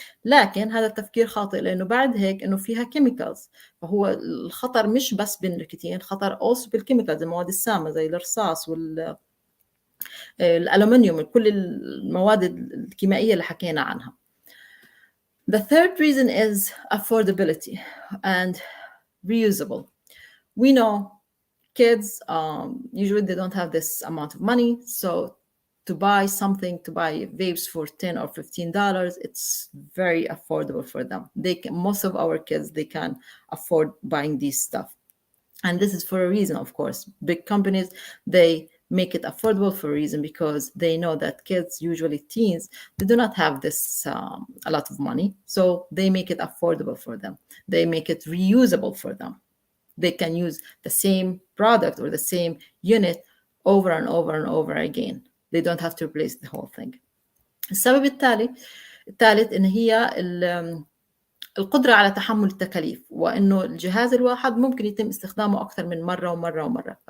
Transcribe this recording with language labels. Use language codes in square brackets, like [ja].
[ar] لكن هذا التفكير خاطئ، لانه بعد هيك انه فيها كيميكالز، فهو الخطر مش بس بالنيكوتين، خطر also بالكيميكالز، المواد السامه زي الرصاص والالومنيوم، كل المواد الكيميائيه اللي حكينا عنها. [en] The third reason is affordability and reusable. We know kids usually they don't have this amount of money, so to buy vapes for $10 or $15, it's very affordable for them. Most of our kids, they can afford buying these stuff. And this is for a reason, of course. Big companies, they make it affordable for a reason, because they know that kids, usually teens, they do not have this a lot of money, so they make it affordable for them. They make it reusable for them. They can use the same product or the same unit over and over and over again. They don't have to replace the whole thing. [ar] السبب الثالث إن هي القدرة على تحمل التكاليف، وإنه الجهاز الواحد ممكن يتم استخدامه أكثر من مرة ومرة ومرة.